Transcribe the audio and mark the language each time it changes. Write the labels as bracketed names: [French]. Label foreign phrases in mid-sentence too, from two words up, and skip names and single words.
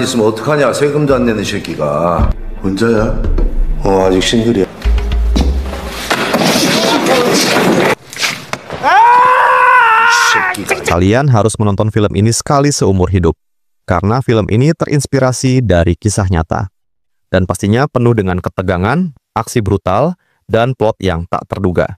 [Korean] 있으면 어떡하냐, 세금도 안 내는 새끼가. 혼자야? 아직 싱글이야. [Indonesian] Kalian harus menonton film ini sekali seumur hidup, karena film ini terinspirasi dari kisah nyata. Dan pastinya penuh dengan ketegangan, aksi brutal, dan plot yang tak terduga.